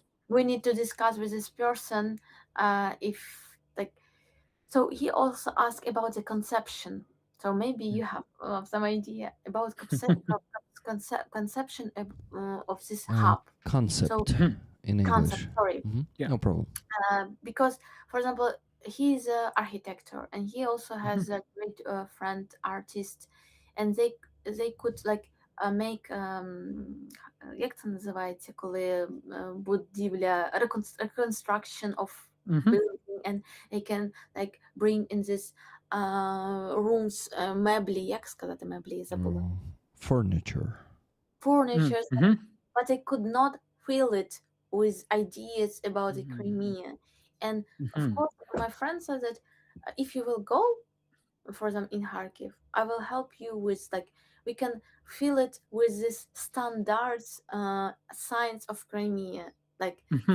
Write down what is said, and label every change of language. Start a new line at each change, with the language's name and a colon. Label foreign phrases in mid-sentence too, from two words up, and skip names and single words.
English: we need to discuss with this person if like, so he also asked about the conception, so maybe you have some idea about conception of this hub. So Concept Mhm. in concept, English. sorry. Hmm. Yeah. No problem. Because for example, he's an architect, and he also Mhm. has a great friend artist, and they could like make
Ukrainian: як це називається, коли будівля
English: reconstruction of Mhm. building, and they can like bring in this rooms
Ukrainian: меблі, як сказати меблі, я забула,
English: Furniture. Mm. furniture, Mhm. but I could not fill it with ideas about the Mm. Crimea. And of Mhm. course, my friend said that if you will go for them in Kharkiv, I will help you with like we can fill it with this standards signs of Crimea, like for